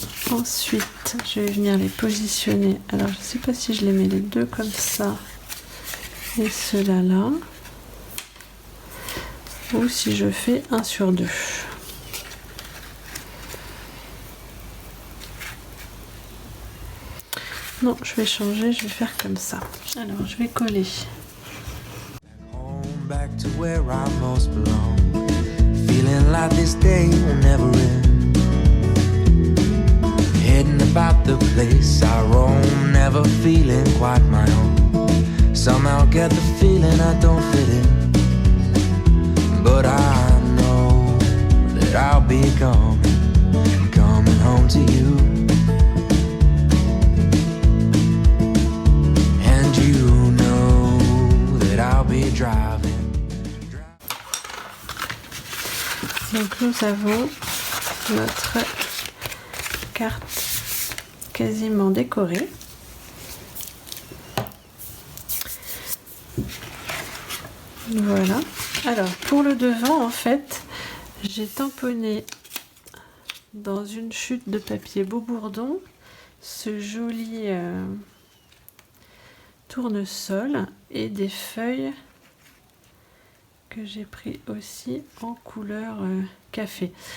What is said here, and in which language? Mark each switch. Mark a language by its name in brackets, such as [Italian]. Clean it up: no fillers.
[French] Ensuite, je vais venir les positionner. Alors, je ne sais pas si je les mets les deux comme ça et ceux-là là, ou si je fais 1 sur 2. Non, je vais changer, je vais faire comme ça. Alors, je vais coller. [English] Back to where I most belong. Feeling like this day will never end. Heading about the place I roam, never feeling quite my own. Somehow get the feeling I don't fit in, but I know that I'll be coming home to you. And you know that I'll be driving. [French] Donc nous avons notre carte quasiment décorée. Voilà. Alors pour le devant, en fait, j'ai tamponné dans une chute de papier Beaubourdon ce joli tournesol et des feuilles que j'ai pris aussi en couleur café.